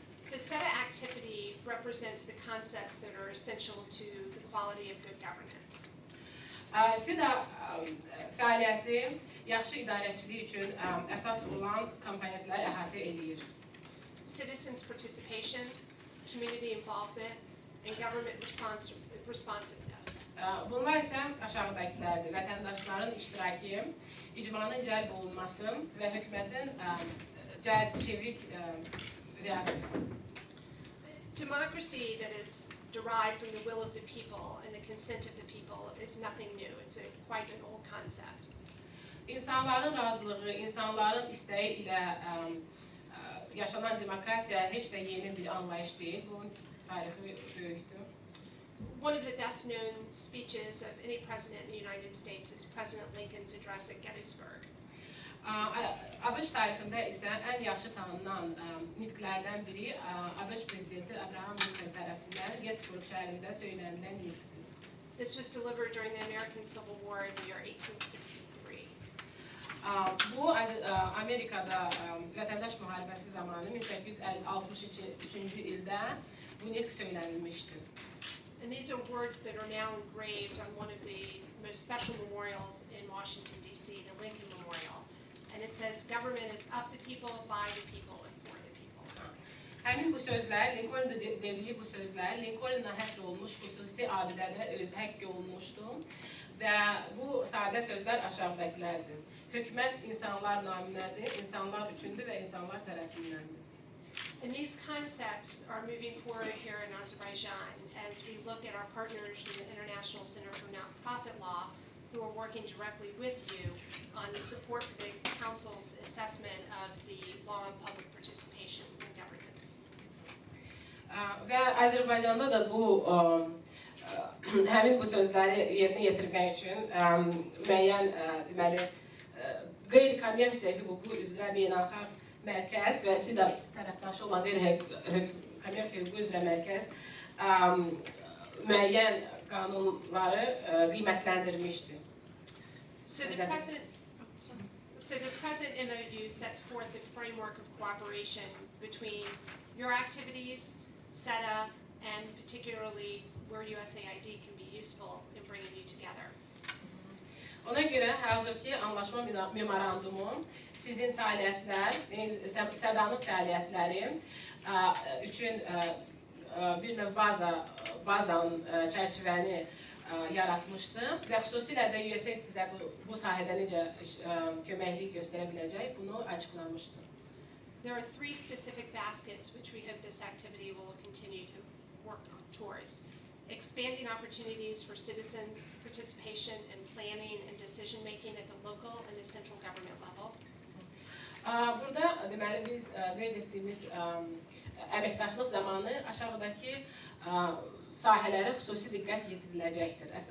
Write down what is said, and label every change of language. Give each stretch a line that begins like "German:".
English: The SETA activity represents the concepts that are essential to the quality of good governance.
Azerbaijani: SETA fəaliyyəti yaxşı idarəçilik üçün əsas olan komponentləri əhatə edir.
English: Citizens' participation, community involvement, and government responsiveness.
Azerbaijani: Bunlar isə aşağıdakilərdir. Vətəndaşların iştirakı, icmanın cəlb olunması və hökumətin çevrik reaksiyası.
English: Democracy that is derived from the will of the people and the consent of the people is nothing new. It's quite an old concept.
Azerbaijani: İnsanların razılığı, insanların istəyi ilə yaşanan demokratiya heç də yeni bir anlayış deyil. Bunun tarixi böyükdür.
English: One of the best known speeches of any president in the United States is President Lincoln's address at Gettysburg.
Azerbaijani: ABŞ tarixində isə ən yaxşı tanınan nitqlərdən biri ABŞ prezidenti Abraham Lincoln tərəfindən Gettysburg şəhərində söylənilən nitqdir.
English: This was delivered during the American Civil War in the year 1863.
Azerbaijani: Bu Amerikada vətəndaş müharibəsi zamanı 1863-cü ildə bu nitq söylənilmişdir.
English: And these are words that are now engraved on one of the most special memorials in Washington, D.C., the Lincoln Memorial. And it says, government is of the people, by the people, and for the people.
Azerbaijani: Həmin bu sözlər, Lincoln'da dediyi bu sözlər, Lincoln'la həsr olmuş xüsusi abidədə öz həkk olunmuşdu və bu sadə sözlər aşağıdakilərdir. hökumət insanlar naminədir, insanlar üçündür və insanlar tərəfindəndir.
English: And these concepts are moving forward here in Azerbaijan as we look at our partners in the International Center for Nonprofit Law who are working directly with you on the support for the Council's assessment of the law and public participation in governance.
Azerbaijani: Və Azərbaycanda da bu həmin bu sözləri yerinə yetirmək üçün müəyyən deməli qeyri-kommersiya hüququ üzrə beynəlxalq mərkəz və SİDA tərəfdaşı olan qeyri-kommersiya hüququ üzrə mərkəz müəyyən qanunları qiymətləndirmişdir.
English: So the present MOU sets forth the framework of cooperation between your activities, SETA, and particularly where USAID can be useful in bringing you together.
Azerbaijani: Ona görə hazırki anlaşma memorandumu sizin fəaliyyətlər, SEDA'nın fəaliyyətləri üçün bir növ bazanın çərçivəni yaratmışdı və xüsusilə də USAID sizə bu sahədə necə köməklik göstərə biləcək, bunu açıqlamışdı.
English: There are three specific baskets which we hope this activity will continue to work towards. Expanding opportunities for citizens' participation in planning and decision-making at the local and the central government level.
Azerbaijani: Burada deməli biz qeyd etdiyimiz əməkdaşlıq zamanı aşağıdakı sahələrə xüsusi diqqət yetiriləcəkdir.